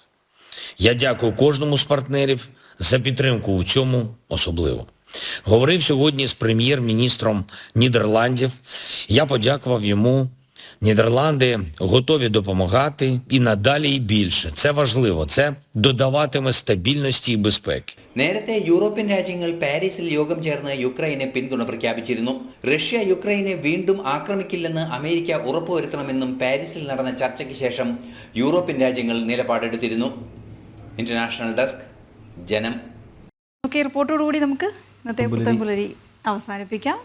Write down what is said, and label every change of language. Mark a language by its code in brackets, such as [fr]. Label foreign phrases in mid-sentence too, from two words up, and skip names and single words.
[uk] Я дякую кожному з партнерів за підтримку у цьому особливо. Говорив сьогодні з прем'єр-міністром Нідерландів. Я подякував йому. Нідерланди готові допомагати і надалі і більше. Це важливо. Це додаватиме стабільності і безпеки. [ml] നേരത്തെ യൂറോപ്യൻ രാജ്യങ്ങൾ പാരീസിൽ യോഗം ചേർന്ന് യുക്രൈനെ പിന്തുണ പ്രഖ്യാപിച്ചിരുന്നു. റഷ്യ യുക്രൈനെ വീണ്ടും ആക്രമിക്കില്ലെന്ന് അമേരിക്ക ഉറപ്പുവരുത്തണമെന്നും പാരീസിൽ നടന്ന ചർച്ചയ്ക്ക് ശേഷം യൂറോപ്യൻ രാജ്യങ്ങൾ നിലപാടെടുത്തിരുന്നു. [en] international desk, [ml] ജനം. ഓക്കെ, റിപ്പോർട്ടോടുകൂടി നമുക്ക് ഇന്നത്തെ പുത്തൻപുലരി അവസാനിപ്പിക്കാം.